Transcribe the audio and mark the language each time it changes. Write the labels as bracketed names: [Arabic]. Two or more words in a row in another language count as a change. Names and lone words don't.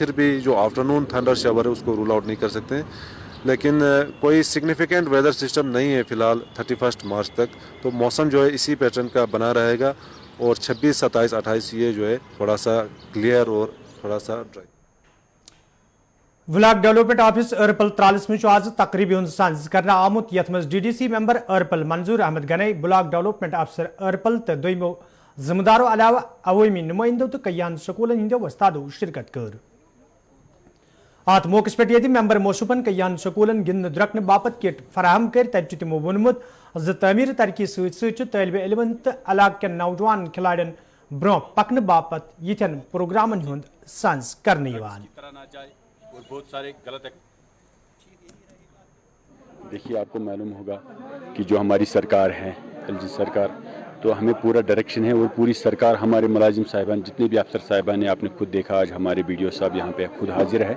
[Hindi] फिर भी जो [English] afternoon thunder shower [Hindi] है उसको [English] rule out [Hindi] नहीं कर सकते हैं, लेकिन कोई [English] significant weather system [Hindi] नहीं है फ़िलहाल 31 मार्च तक। तो मौसम जो है इसी पैटर्न का बना रहेगा और 26, 27, 28 ये जो है थोड़ा सा क्लियर और थोड़ा सा ड्राई। [English] block development office [Kashmiri] अरपल त्रालस में आज तकरीबी हंद करना आमुत यथ मज [English] DDC member [Kashmiri] अरपल मंजूर अहमद गनई, [English] block development officer [Kashmiri] अरपल तो दोमो जिम्मेदारों अलावा अवामी नुमाइंदों तो कयान स्कूलन हिंदो वस्तादों शिरकत कर। अत मौके पे ये मेंबर मौसूफन कयान स्कूलन गिंद द्रकन बापत किट फराहम कर तब तमो वोनमुत तमीर तरक्की सत तलब इलमन तो इलाक के नौजवान खिलाड़ियों ब्रो पकन बापत यिथन प्रोग्रामन हुंद संस करने [Hindi] बहुत सारे गलत। देखिए, आपको मालूम होगा कि जो हमारी सरकार है LG सरकार, तो हमें पूरा डायरेक्शन है और पूरी सरकार हमारे मुलाजिम साहिबान जितने भी अफसर साहिबान ने आपने खुद देखा, आज हमारे BDO साहब यहाँ पे खुद हाजिर है।